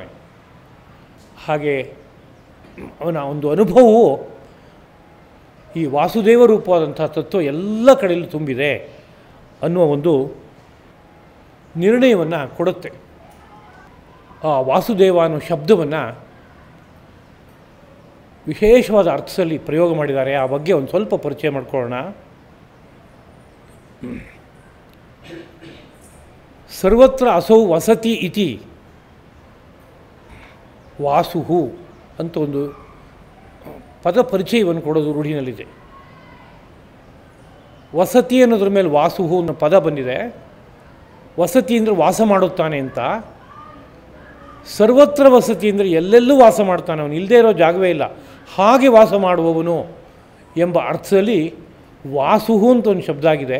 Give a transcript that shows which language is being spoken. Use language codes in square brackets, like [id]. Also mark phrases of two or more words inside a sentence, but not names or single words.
[kn] ಹಾಗೆ ಅವನ ಒಂದು ಅನುಭವವು ಈ ವಾಸುದೇವ ರೂಪವಾದಂಥ ತತ್ವ ಎಲ್ಲ ಕಡೆಯಲ್ಲೂ ತುಂಬಿದೆ ಅನ್ನುವ ಒಂದು ನಿರ್ಣಯವನ್ನು ಕೊಡುತ್ತೆ. ಆ ವಾಸುದೇವ ಅನ್ನೋ ಶಬ್ದವನ್ನು ವಿಶೇಷವಾದ ಅರ್ಥದಲ್ಲಿ ಪ್ರಯೋಗ ಮಾಡಿದ್ದಾರೆ. ಆ ಬಗ್ಗೆ ಒಂದು ಸ್ವಲ್ಪ ಪರಿಚಯ ಮಾಡ್ಕೊಳ್ಳೋಣ. [sa] ಸರ್ವತ್ರ ಅಸೌ ವಸತಿ ಇತಿ ವಾಸುಹು [kn] ಅಂತ ಒಂದು ಪದ ಪರಿಚಯವನ್ನು ಕೊಡೋದು ರೂಢಿನಲ್ಲಿದೆ. ವಸತಿ ಅನ್ನೋದ್ರ ಮೇಲೆ ವಾಸುಹು ಅನ್ನೋ ಪದ ಬಂದಿದೆ. ವಸತಿ ಅಂದರೆ ವಾಸ ಮಾಡುತ್ತಾನೆ ಅಂತ. ಸರ್ವತ್ರ ವಸತಿ ಅಂದರೆ ಎಲ್ಲೆಲ್ಲೂ ವಾಸ ಮಾಡ್ತಾನೆ, ಅವನು ಇಲ್ಲದೇ ಇರೋ ಜಾಗವೇ ಇಲ್ಲ, ಹಾಗೆ ವಾಸ ಮಾಡುವವನು ಎಂಬ ಅರ್ಥದಲ್ಲಿ ವಾಸುಹು ಅಂತ ಒಂದು ಶಬ್ದ ಆಗಿದೆ.